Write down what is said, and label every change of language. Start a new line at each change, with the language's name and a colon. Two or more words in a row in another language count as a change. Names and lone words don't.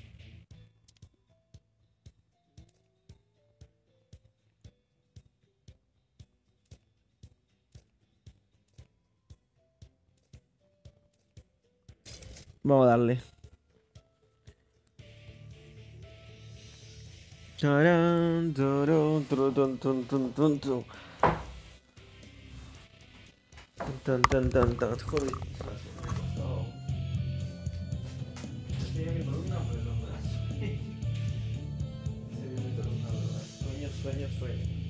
Spanish: Vamos a darle. Tarán, turun, turun, tun, tun, tun, tun, tun. Tan, tan, tan, tan. Joder. Sueño.